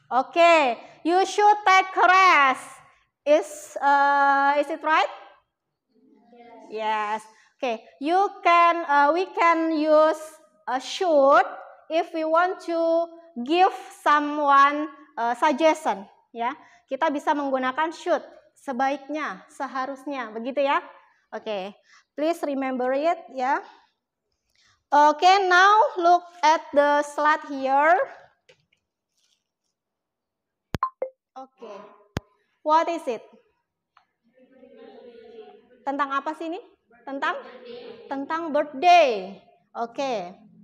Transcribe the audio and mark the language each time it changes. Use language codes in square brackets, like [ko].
[en] Okay, you should take rest. Is it right? Yes. Okay. We can use should if we want to give someone suggestion. [id] Ya, kita bisa menggunakan should. Sebaiknya, seharusnya, begitu ya. [en] Oke. Please remember it ya. Okay, now look at the slide here. Okay, what is it? [id] Tentang apa sih ini? Tentang birthday. Okay.